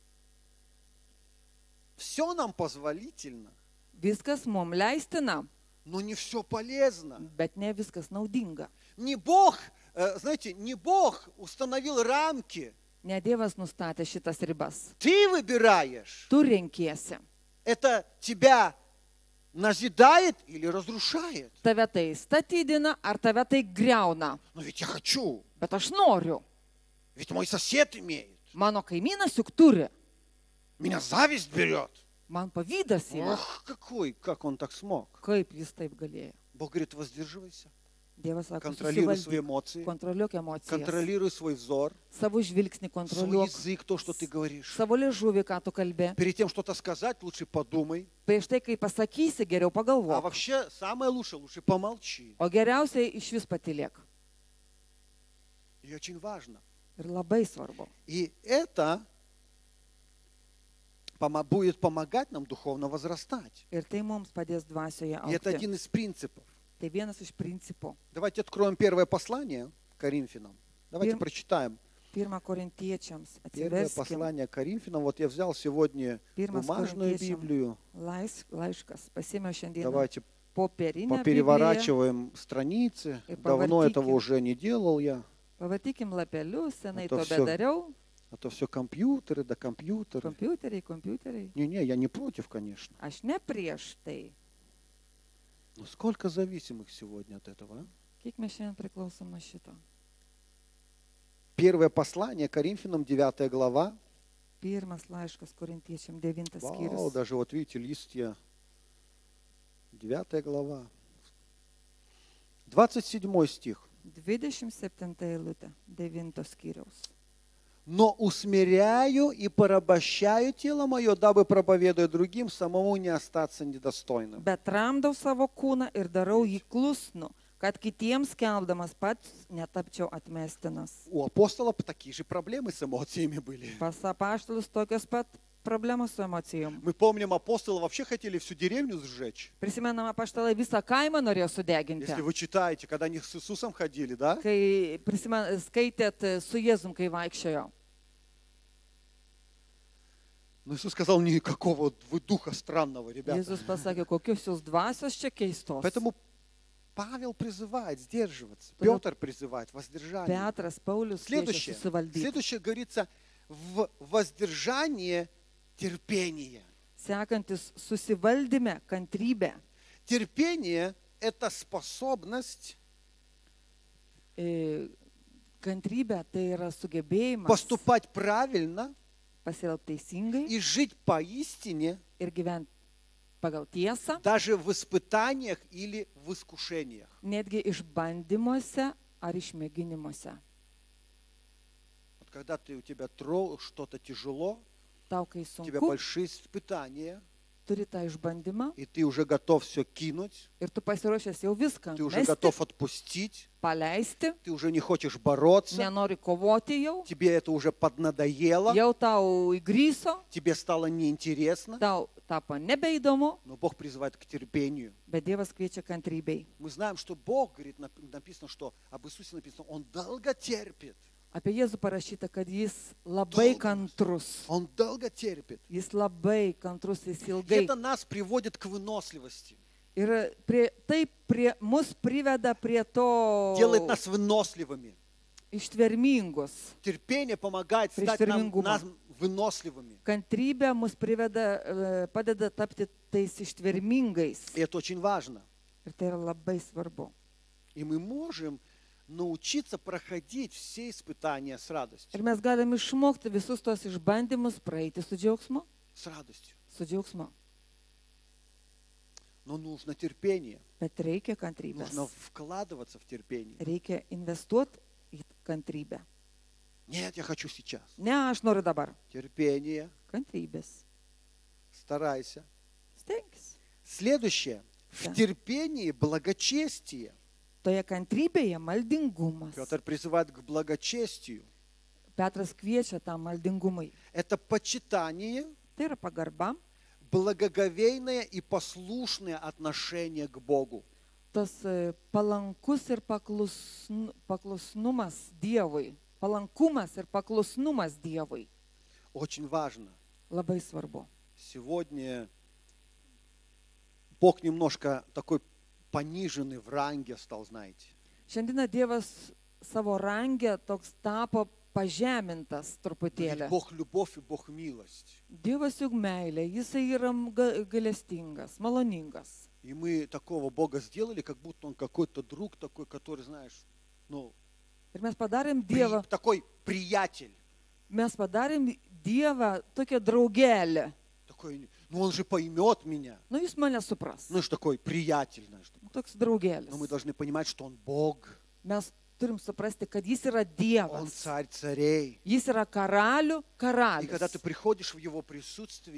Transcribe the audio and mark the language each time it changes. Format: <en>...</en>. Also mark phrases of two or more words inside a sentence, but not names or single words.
<ru>Все нам позволительно,</ru> <lt>Viskas mums leistina,</lt> <ru>но не все полезно.</ru> <lt>bet ne viskas naudinga.</lt> <ru>Не Бог, знаете, не Бог установил рамки.</ru> <lt>Ne Dievas nustatė šitas ribas.</lt> <ru>Ты выбираешь.</ru> <lt>Tu renkiesi.</lt> <ru>Это тебя назидает или разрушает?</ru> <lt>Tave tai statydina ar tave tai griauna.</lt> <ru>Но ведь я хочу.</ru> <lt>Bet aš noriu.</lt> <ru>Ведь мой сосед имеет.</ru> <lt>Mano kaimynas juk turi.</lt> <ru>Меня зависть берет.</ru> <lt>Man pavydas yra.</lt> <ru>Ох, как он так смог.</ru> <lt>Kaip jis taip galėjo?</lt> <ru>Бог говорит, воздерживайся.</ru> <lt>Dievas sako,</lt> <ru>Контролируй свои</ru> <lt>susivaldyk,</lt> <ru>эмоции.</ru> <lt>kontroliuok emocijas,</lt> <ru>Контролируй свой взор.</ru> <lt>savo žvilgsnį</lt> <ru>Свой</ru> <lt>kontroliuok,</lt> <ru>язык, то, что ты говоришь.</ru> <lt>savo liežuvį, ką tu kalbė.</lt> <ru>Перед тем, что-то сказать, лучше подумай.</ru> <lt>Prieš tai, kai pasakysi, geriau</lt> <ru>А</ru> <lt>pagalvok.</lt> <ru>вообще, самое лучше помолчи.</ru> <lt>O geriausiai iš vis patylėk.</lt> <ru>И очень важно.</ru> <lt>Ir labai svarbu.</lt> <ru>И это будет помогать нам духовно возрастать.</ru> <lt>Ir tai mums padės dvasioje</lt> <ru>И это</ru> <lt>augti.</lt> <ru>один из принципов.</ru> <lt>Tai vienas iš principų.</lt> <ru>Давайте откроем первое послание Коринфянам. Давайте Пер- прочитаем.</ru> <lt>1 Korintiečiams</lt> <ru>Первое</ru> <lt>atsiverskime.</lt> <ru>послание Коринфянам. Вот я взял сегодня</ru> <lt>Pirmas</lt> <ru>бумажную</ru> <lt>Korintiečiam</lt> <ru>Библию.</ru> <lt>Laiškas. Pasėmiau šiandien</lt> <ru>Давайте</ru> <lt>popierinę Bibliją.</lt> <ru>попереворачиваем страницы. И Давно этого повертиким. уже не делал я.</ru> <lt>Pavartykim lapelius, senai To to</lt> <ru>всё.</ru> <lt>bedariau.</lt> <ru>А то все компьютеры, да компьютеры.</ru> <lt>Kompiuteriai.</lt> <ru>Не, я не против, конечно.</ru> <lt>Aš ne prieš tai.</lt> <ru>Но сколько зависимых сегодня от этого, а?</ru> <lt>Kiek mes šiandien priklausom nuo šito?</lt> <ru>Первое послание Коринфянам, 9 глава.</ru> <lt>Pirmas laiškas Korintiečiam 9</lt> <ru>Вау,</ru> <lt>skyrius.</lt> <ru>даже вот видите, листья. 9 глава. 27 стих.</ru> <lt>27 eilutė 9 skyriaus.</lt> <ru>Но усмиряю и порабощаю тело мое, дабы, проповедуя другим, самому не остаться недостойным.</ru> <lt>Bet tramdau savo kūną ir darau jį klusnu, kad kitiems skelbdamas pats netapčiau atmestinas.</lt> <ru>У апостола такие же проблемы с эмоциями были.</ru> <lt>Pas apaštalus tokios pat problemos su emocijom.</lt> <ru>Мы помним, апостолы вообще хотели всю деревню сжечь.</ru> <lt>Prisimenam, apaštalai visą kaimą norėjo sudeginti.</lt> <ru>Если вы читаете, когда они с Иисусом ходили, да?</ru> <lt>Kai skaitėt su Jėzum, kai vaikščiojo.</lt> <ru>Но Иисус сказал, никакого вы духа странного, ребята.</ru> <lt>Jėzus pasakė, kokios jūs dvasios čia keistos.</lt> <ru>Поэтому Павел призывает сдерживаться, Потому- Петр призывает воздержание.</ru> <lt>Petras, Paulius kviečia</lt> <ru>Следующее,</ru> <lt>susivaldyti.</lt> <ru>следующее говорится, в воздержание терпение.</ru> <lt>Sekantis susivaldyme, kantrybė.</lt> <ru>Терпение – это способность</ru> <lt>Kantrybė tai yra sugebėjimas</lt> <ru>поступать правильно</ru> <lt>pasielgti teisingai</lt> <ru>и жить поистине</ru> <lt>ir gyventi pagal tiesą,</lt> <ru>даже в испытаниях или в искушениях.</ru> <lt>netgi išbandymuose ar išmėginimuose.</lt> <ru>Вот когда у тебя что-то тяжело,</ru> <lt>Tau, kai</lt> <ru>у тебя</ru> <lt>sunku,</lt> <ru>большие испытания,</ru> <lt>turi tą išbandymą</lt> <ru>и ты уже готов все кинуть,</ru> <lt>ir tu pasiruošęs jau viską</lt> <ru>ты уже</ru> <lt>mesti,</lt> <ru>готов отпустить,</ru> <lt>paleisti,</lt> <ru>ты уже не хочешь бороться,</ru> <lt>nenori kovoti jau,</lt> <ru>тебе это уже поднадоело,</ru> <lt>jau tau įgryso,</lt> <ru>тебе стало неинтересно,</ru> <lt>tau tapo nebeįdomu,</lt> <ru>но Бог призывает к терпению.</ru> <lt>bet Dievas kviečia kantrybei.</lt> <ru>Мы знаем, что Бог, говорит, написано, что об Иисусе написано, Он долго терпит.</ru> <lt>Apie Jėzų parašyta, kad jis labai</lt> <ru>Долго.</ru> <lt>kantrus.</lt> <ru>Он долго терпит.</ru> <lt>Jis labai kantrus, jis</lt> <ru>И</ru> <lt>ilgai.</lt> <ru>это нас приводит к выносливости.</ru> <lt>Ir mus priveda prie to</lt> <ru>Делает нас выносливыми.</ru> <lt>ištvermingus.</lt> <ru>Терпение помогает стать нам выносливыми.</ru> <lt>Kantrybė mus padeda tapti tais ištvermingais.</lt> <ru>И это очень важно.</ru> <lt>Ir tai yra labai svarbu.</lt> <ru>И мы можем научиться проходить все испытания с радостью.</ru> <lt>Ir mes galim išmokti visus tos išbandymus praeiti su džiaugsmu.</lt> <ru>С радостью.</ru> <lt>Su džiaugsmu.</lt> <ru>Но нужно терпение.</ru> <lt>Bet reikia kantrybės.</lt> <ru>Нужно вкладываться в терпение.</ru> <lt>Reikia investuoti į kantrybę.</lt> <ru>Нет, я хочу сейчас.</ru> <lt>Ne, aš noriu dabar.</lt> <ru>Терпение.</ru> <lt>Kantrybės.</lt> <ru>Старайся.</ru> <lt>Stenkis.</lt> <ru>Следующее. В Да. терпении благочестие.</ru> <lt>Toje kantrybėje maldingumas.</lt> <ru>Петр призывает к благочестию.</ru> <lt>Petras kviečia tam maldingumui.</lt> <ru>Это почитание,</ru> <lt>Tai yra pagarba,</lt> <ru>благоговейное и послушное отношение к Богу.</ru> <lt>tas palankus ir paklusnumas Dievui. Palankumas ir paklusnumas Dievui.</lt> <ru>Очень важно.</ru> <lt>Labai svarbu.</lt> <ru>Сегодня Бог немножко такой пониженный в ранге стал, знаете.</ru> <lt>Šiandieną Dievas savo rangę toks tapo pažemintas</lt> <ru>Ведь</ru> <lt>truputėlį.</lt> <ru>Бог любовь и Бог милость.</ru> <lt>Dievas juk meilė, jisai yra gailestingas, maloningas.</lt> <ru>И мы такого Бога сделали, как будто Он какой-то друг такой, который, знаешь, ну,</ru> <lt>Ir mes padarėm Dievą,</lt> <ru>такой приятель.</ru> <lt>Dievą tokią draugelę.</lt> <ru>Такой, ну Он же поймет меня.</ru> <lt>Nu, jis mane supras.</lt> <ru>Ну, ж такой приятель, знаешь.</ru> <lt>Toks draugelis.</lt> <ru>Но мы должны понимать, что Он Бог.</ru> <lt>Mes turim suprasti, kad jis yra</lt> <ru>Он</ru> <lt>Dievas.</lt> <ru>царь царей.</ru> <lt>Jis yra karalių</lt> <ru>И когда ты</ru> <lt>karalius.</lt> <ru>приходишь в Его присутствие,</ru>